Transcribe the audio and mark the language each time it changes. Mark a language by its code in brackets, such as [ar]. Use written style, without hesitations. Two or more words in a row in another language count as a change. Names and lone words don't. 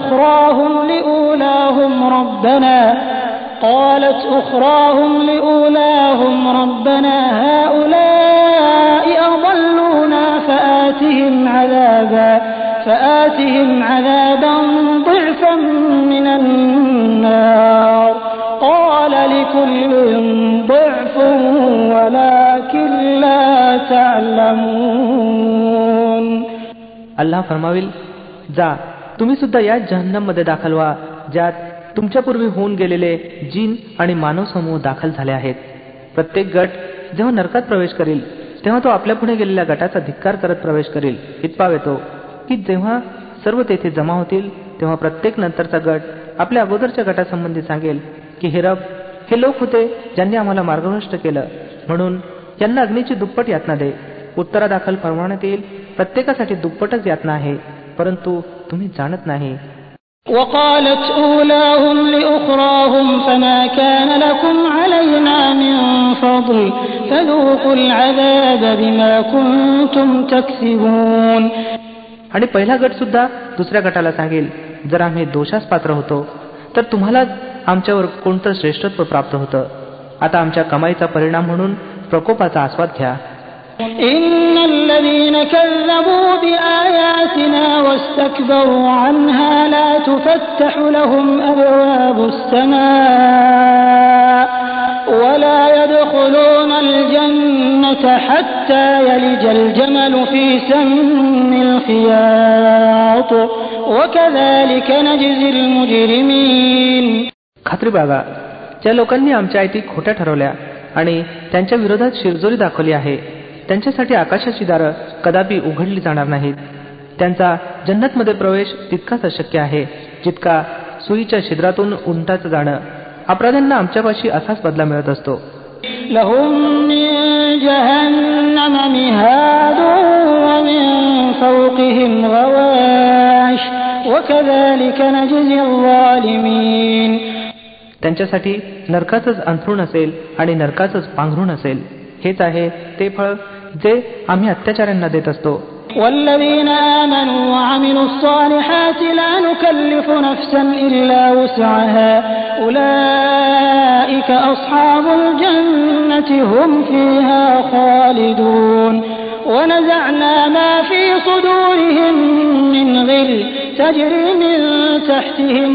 [ar] أخراهم لأولاهم ربنا هؤلاء أضلونا فآتهم عذابا ضعفا من النار قال لكل ضعف ولكن لا تعلمون. [mr] अल्लाह फरमावेल, जा तुम्ही सुद्धा या जहन्नम मध्ये दाखल व्हा ज्यात तुमच्यापूर्वी होऊन गेलेले जिन आणि मानव समूह दाखल झाले आहेत. प्रत्येक गट जेव्हा नरकात प्रवेश करील तेव्हा तो आपल्या पुढे गेलेल्या गटाचा धिक्कार करत प्रवेश करील. इतपावेतो की जेव्हा सर्व तेथे जमा होतील तेव्हा प्रत्येक नंतरचा गट आपल्या अगोदरच्या गटासंबंधी सांगेल की हे रब, हे लोक होते ज्यांनी आम्हाला मार्गभ्रष्ट केलं, म्हणून यांना अग्नीची दुप्पट यातना दे. उत्तरादाखल फरमावण्यात येईल, प्रत्येकासाठी दुप्पटच यातना आहे, परंतु तुम्ही जाणत नाही. [ar] وقالت أولاهم لأخراهم فما كان لكم علينا من فضل فذوقوا العذاب بما كنتم تكسبون. [mr] आणि पहिला गट सुद्धा दुसऱ्या गटाला सांगेल, जर आम्ही दोषास पात्र होतो तर तुम्हालाच आमच्यावर कोणतं श्रेष्ठत्व प्राप्त होतं. आता आमच्या कमाईचा परिणाम म्हणून प्रकोपाचा आस्वाद घ्या. [ar] إن الذين كذبوا بآياتنا واستكبروا عنها لا تفتح لهم أبواب السماء ولا يدخلون الجنة حتى يلج الجمل في سم الخياط وكذلك نجزي المجرمين. [mr] खात्री बाळगा, ज्या लोकांनी आमच्या आयती खोट्या ठरवल्या आणि त्यांच्या विरोधात शिरजोरी दाखवली आहे त्यांच्यासाठी आकाशाची दारं कदापि उघडली जाणार नाहीत. त्यांचा जन्नतमध्ये प्रवेश तितकाच अशक्य आहे जितका सुईच्या छिद्रातून उंटाचं जाणं. अपराध्यांना आमच्यापाशी असाच बदला मिळत असतो. [ar] لهم من جهنم مهاد ومن فوقهم غواش وكذلك نجزي الظالمين. [mr] त्यांच्यासाठी नरकाचंच अंथरूण असेल आणि नरकाचंच पांघरूण असेल. हेच आहे ते फळ जे आम्ही अत्याचाऱ्यांना देत असतो. [ar] والذين آمنوا وعملوا الصالحات لا نكلف نفسا إلا وسعها أولئك أصحاب الجنة هم فيها خالدون. ونزعنا ما في صدورهم من غل تجري من تحتهم